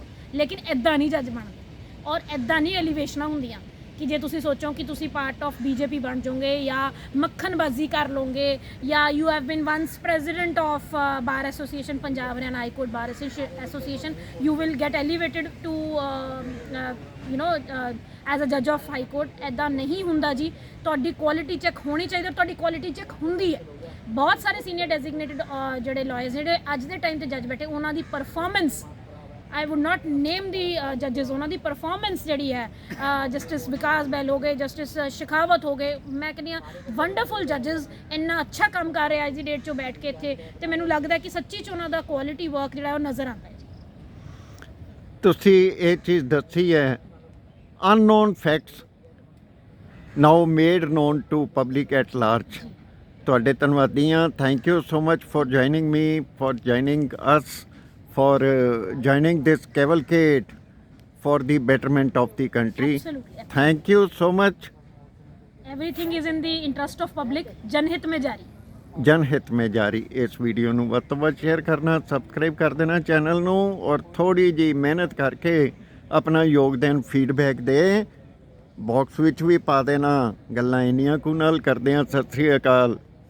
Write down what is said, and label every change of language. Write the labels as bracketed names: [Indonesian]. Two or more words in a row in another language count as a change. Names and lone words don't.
[Punjabi] ਲੇਕਿਨ ਇੱਦਾਂ ਨਹੀਂ ਜੱਜ ਬਣਦੇ ਔਰ ਇੱਦਾਂ ਨਹੀਂ ਐਲੀਵੇਸ਼ਨਾਂ ਹੁੰਦੀਆਂ ਕਿ ਜੇ ਤੁਸੀਂ ਸੋਚੋ ਕਿ ਤੁਸੀਂ [English] part of BJP [Punjabi] ਬਣ ਜਾਓਗੇ ਜਾਂ ਮੱਖਣਬਾਜ਼ੀ ਕਰ ਲਓਗੇ ਜਾਂ [English] you have been once president of bar association Punjab Haryana High Court Bar Association, you will get elevated to as a judge of High Court. [Punjabi] ਇੱਦਾਂ ਨਹੀਂ ਹੁੰਦਾ ਜੀ। ਤੁਹਾਡੀ [English] quality check [Punjabi] ਹੋਣੀ ਚਾਹੀਦੀ, ਤੁਹਾਡੀ [English] quality check [Punjabi] ਹੁੰਦੀ ਹੈ। ਬਹੁਤ ਸਾਰੇ [English] senior designated [Punjabi] ਜਿਹੜੇ ਲਾਇਰਸ ਜਿਹੜੇ ਅੱਜ ਦੇ ਟਾਈਮ ਤੇ ਜੱਜ ਬੈਠੇ, ਉਹਨਾਂ ਦੀ ਪਰਫਾਰਮੈਂਸ, [English] I would not name the judges, [Punjabi] ਉਹਨਾਂ ਦੀ ਪਰਫਾਰਮੈਂਸ ਜਿਹੜੀ ਹੈ, ਜਸਟਿਸ ਵਿਕਾਸ ਬੈਲ ਹੋ ਗਏ, ਜਸਟਿਸ ਸ਼ਿਖਾਵਤ ਹੋ ਗਏ, ਮੈਂ ਕਹਿੰਦੀ ਹਾਂ [English] wonderful judges, [Punjabi] ਇੰਨਾ ਅੱਛਾ ਕੰਮ ਕਰ ਰਹੇ ਅੱਜ ਦੀ ਡੇਟ 'ਚੋਂ ਬੈਠ ਕੇ ਇੱਥੇ, ਤੇ ਮੈਨੂੰ ਲੱਗਦਾ ਕਿ ਸੱਚੀ 'ਚ ਉਹਨਾਂ ਦਾ [English] quality work [Punjabi] ਜਿਹੜਾ ਉਹ ਨਜ਼ਰ ਆਉਂਦਾ ਹੈ ਜੀ। ਤੁਸੀਂ ਇਹ ਚੀਜ਼ ਦੱਸੀ ਹੈ, [English] unknown facts now made known to public at large. [Punjabi] ਤੁਹਾਡੇ ਧੰਨਵਾਦੀ ਹਾਂ। [English] Thank you so much for joining me, for joining us, for joining this cavalcade for the betterment of the country. Absolutely. Thank you so much. Everything is in the interest of public, [Hindi] जनहित में जारी। जनहित में जारी। [Punjabi] ਇਸ ਵੀਡੀਓ ਨੂੰ ਵੱਧ ਤੋਂ ਵੱਧ ਸ਼ੇਅਰ ਕਰਨਾ, ਸਬਸਕ੍ਰਾਈਬ ਕਰ ਦੇਣਾ ਚੈਨਲ ਨੂੰ, ਔਰ ਥੋੜੀ ਜੀ ਮਿਹਨਤ ਕਰਕੇ ਆਪਣਾ ਯੋਗਦਾਨ ਫੀਡਬੈਕ ਦੇ ਬਾਕਸ ਵਿੱਚ ਵੀ ਪਾ ਦੇਣਾ। ਗੱਲਾਂ ਇੰਨੀਆਂ ਕੁ ਨਾਲ ਕਰਦੇ ਹਾਂ। ਸਤਿ ਸ੍ਰੀ ਅਕਾਲ।